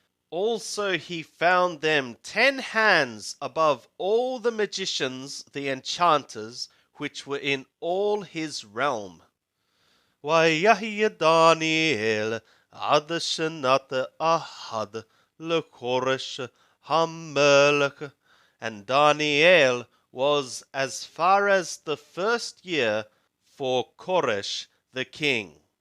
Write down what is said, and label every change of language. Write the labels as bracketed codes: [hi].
[en] Also he found them 10 hands above all the magicians, the enchanters, which were in all his realm. [he] ויהי דניאל עד שנת אחת לכורש המלך. [en] And Daniel was as far as the 1st year for Koresh the king.